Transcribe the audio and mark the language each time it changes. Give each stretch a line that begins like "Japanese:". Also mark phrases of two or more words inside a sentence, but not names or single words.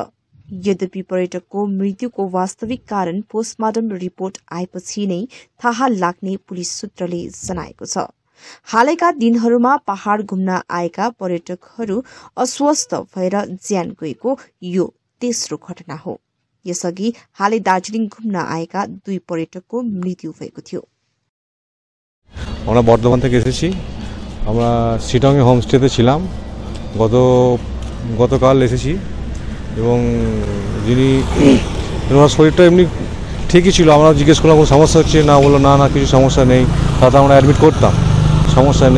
Nepali: यद्यपि पर्यटकको मृत्युको वास्तविक कारण पोस्टमार्टम रिपोर्ट आएपछि नै थाहा लाग्ने पुलिस सूत्रले जनाएको छ। हालैका दिनहरूमा पहाड घुम्न आएका पर्यटकहरू अस्वस्थ भएर ज्यान गएको यो तेस्रो घटना हो। यसअघि हालै दार्जिलिङ घुम्न आएका 2 पर्यटकको मृत्यु भएको थियो।
Bangla: আমরা বর্ধমান থেকে এসেছি। আমরা সিটংয়ে হোমস্টেতে ছিলাম। গতকাল এসেছি এবং যিনি ওনার শরীরটা এমনি ঠিকই ছিল। আমরা জিজ্ঞেস করলাম কোনো সমস্যা হচ্ছে না, বললো না কিছু সমস্যা নেই, তাতে আমরা অ্যাডমিট করতাম, সমস্যা নেই।